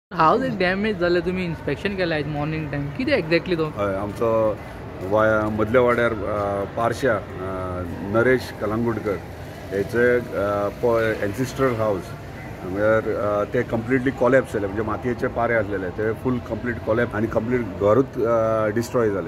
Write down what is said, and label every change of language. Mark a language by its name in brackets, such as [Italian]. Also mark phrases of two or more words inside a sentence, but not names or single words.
[Marathi] हाऊस एक डॅमेज झालं, तुम्ही इन्स्पेक्शन केलं आहे [English] morning time, [Marathi] किती एक्झॅक्टली तो? [Konkani] आमचो मदल्या वाड्यार पारशा नरेश कलंगुटकर हेचे [English] ancestral house [Konkani] म्हळ्यार ते [English] completely collapse [Konkani] जाले, म्हणजे मातयेचे पारे आसलेले ते [English] full complete collapse [Konkani] आनी कंप्लीट घरूच डिस्ट्रॉय जालें.